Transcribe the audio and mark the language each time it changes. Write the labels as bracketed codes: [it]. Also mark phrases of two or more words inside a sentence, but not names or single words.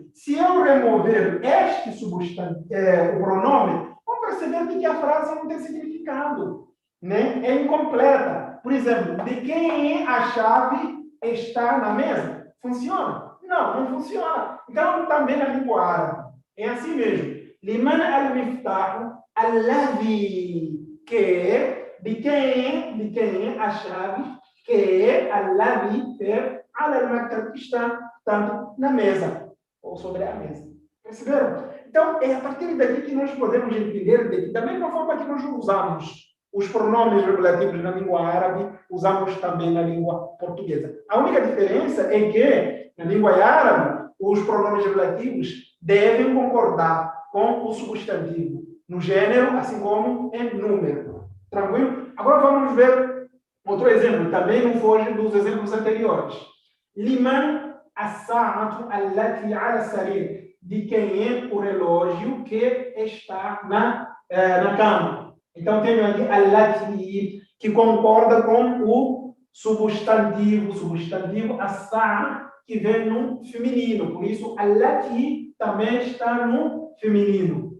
[pt] Se eu remover este substantivo, o pronome, vamos perceber que a frase não tem significado, né? É incompleta. Por exemplo, de quem é a chave está na mesa? Funciona? Não funciona. Então, também na língua árabe. É assim mesmo. [ar] لمن المفتاح الذي, [pt] que de quem é a chave, que é alladhi, [ar] على المكتب, [pt] que está tanto na mesa ou sobre a mesa. Perceberam? Então, é a partir daqui que nós podemos entender que, da mesma forma que nós usamos os pronomes regulativos na língua árabe, usamos também na língua portuguesa. A única diferença é que, na língua árabe, os pronomes regulativos devem concordar com o substantivo, no gênero, assim como em número. Tranquilo? Agora vamos ver outro exemplo, também não foge dos exemplos anteriores. [ar] لمن الساعة التي على سرير, [pt] de quem é o relógio que está na cama. Então, tenho aqui allati, que concorda com o substantivo as-sa'a, que vem no feminino. Por isso, allati também está no feminino.